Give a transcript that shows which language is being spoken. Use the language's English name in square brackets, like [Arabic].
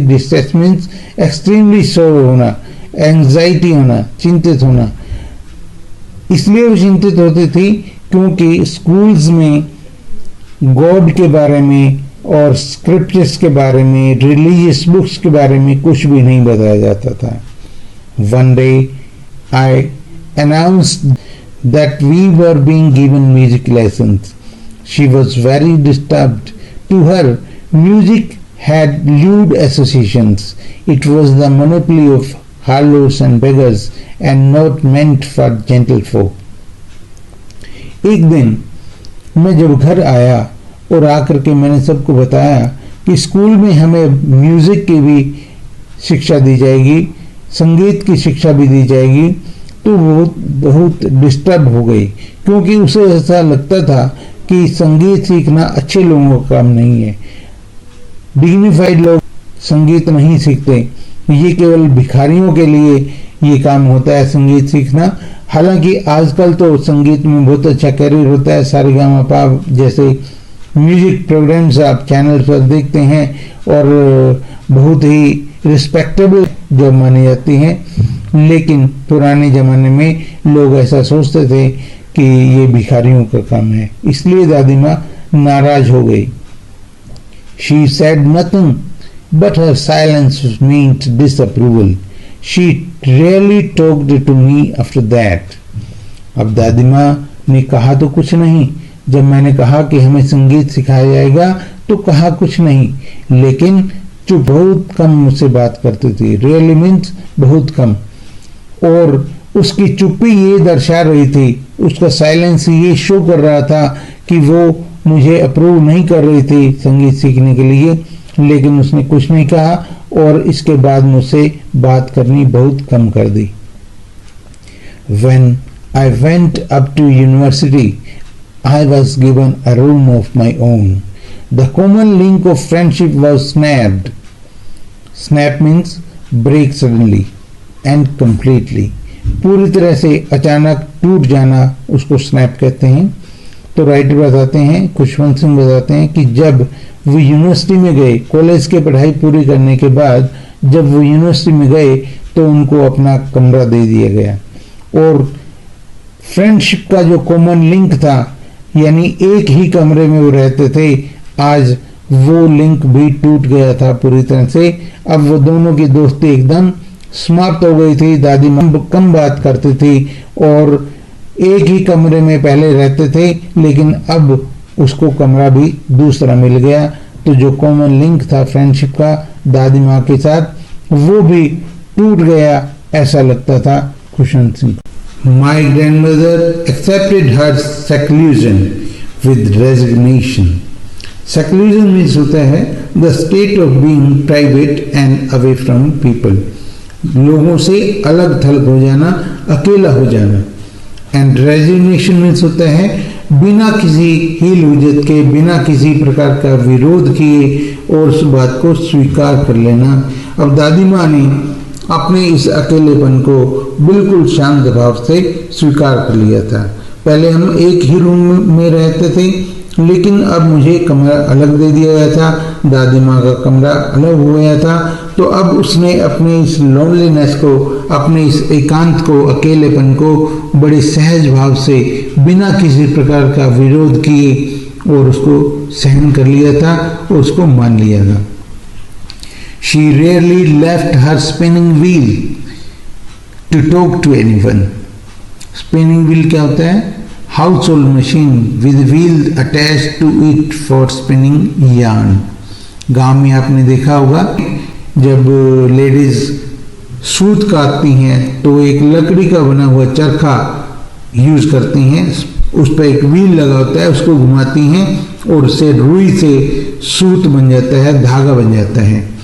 [English] distress means extremely sore [Hindi] होना, anxiety होना, चिंतित होना। इसलिए वो चिंतित होती थी क्योंकि स्कूल्स में गॉड के बारे में और स्क्रिप्चर्स के बारे में, रिलीजियस बुक्स के बारे में कुछ भी नहीं बताया जाता था। [English] One day I announced that we were being given music lessons. She was very disturbed. To her, music had lewd associations. It was the monopoly of harlots and beggars and not meant for gentlefolk. [Hindi] एक दिन मैं जब घर आया और आकर के मैंने सबको बताया कि स्कूल में हमें म्यूजिक की भी शिक्षा दी जाएगी, संगीत की शिक्षा भी दी जाएगी, तो वो बहुत डिस्टर्ब हो गई, क्योंकि उसे ऐसा लगता था कि संगीत सीखना अच्छे लोगों का काम नहीं है, डिग्निफाइड लोग संगीत नहीं सीखते, ये केवल भिखारियों के लिए ये काम होता है संगीत सीखना। हालांकि आजकल तो संगीत में बहुत अच्छा करियर होता है, सारेगामापा जैसे म्यूजिक प्रोग्राम्स आप चैनल पर देखते हैं और बहुत ही रिस्पेक्टेबल जो मानी जाती हैं, लेकिन पुराने ज़माने में लोग ऐसा सोचते थे कि ये भिखारियों का काम है, इसलिए दादी माँ नाराज हो गई। [English] She said nothing, but her silence meant disapproval. She really talked to me after that. [Hindi] अब दादी माँ ने कहा तो कुछ नहीं, जब मैंने कहा कि हमें संगीत सिखाया जाएगा तो कहा कुछ नहीं, लेकिन जो बहुत कम मुझसे बात करती थी। [English] really means [Hindi] बहुत कम, और उसकी चुप्पी ये दर्शा रही थी, उसका साइलेंस ये शो कर रहा था कि वो मुझे अप्रूव नहीं कर रही थी संगीत सीखने के लिए, लेकिन उसने कुछ नहीं कहा और इसके बाद मुझसे बात करनी बहुत कम कर दी। [English] When I went up to university, I was given a room of my own. The common link of friendship was snapped. Snap means break suddenly and completely. [Hindi] पूरी तरह से अचानक टूट जाना उसको स्नैप कहते हैं। तो राइटर बताते हैं, खुशवंत सिंह बताते हैं कि जब वो यूनिवर्सिटी में गए, कॉलेज की पढ़ाई पूरी करने के बाद जब वो यूनिवर्सिटी में गए तो उनको अपना कमरा दे दिया गया, और फ्रेंडशिप का जो कॉमन लिंक था, यानी एक ही कमरे में वो रहते थे, आज वो लिंक भी टूट गया था पूरी तरह से। अब वो दोनों की दोस्ती एकदम समाप्त हो गई थी। दादी माँ कम बात करती थी और एक ही कमरे में पहले रहते थे, लेकिन अब उसको कमरा भी दूसरा मिल गया, तो जो कॉमन लिंक था फ्रेंडशिप का दादी माँ के साथ, वो भी टूट गया, ऐसा लगता था Khushwant Singh. [English] My grandmother accepted her seclusion with resignation. Seclusion means [Hindi] होता है [English] the state of being private and away from people. [Hindi] लोगों से अलग थलग हो जाना, अकेला हो जाना। [English] and resignation means [Hindi] होता है बिना किसी हील हुज्जत के, बिना किसी प्रकार का विरोध किए और उस बात को स्वीकार कर लेना। अब दादी माँ ने अपने इस अकेलेपन को बिल्कुल शांत भाव से स्वीकार कर लिया था। पहले हम एक ही रूम में रहते थे, लेकिन अब मुझे कमरा अलग दे दिया गया था, दादी माँ का कमरा अलग हो गया था। तो अब उसने अपने इस लोनलीनेस को, अपने इस एकांत को, अकेलेपन को बड़े सहज भाव से बिना किसी प्रकार का विरोध किए और उसको सहन कर लिया था और उसको मान लिया था। [English] She rarely left her spinning wheel to talk to anyone. [Hindi] Spinning wheel क्या होता है? [English] Household machine with wheel attached to it for spinning yarn. [Hindi] गांव में आपने देखा होगा जब लेडीज सूत काटती हैं तो एक लकड़ी का बना हुआ चरखा यूज करती हैं, उस पर एक व्हील लगा होता है, उसको घुमाती हैं और उससे रुई से सूत बन जाता है, धागा बन जाता है।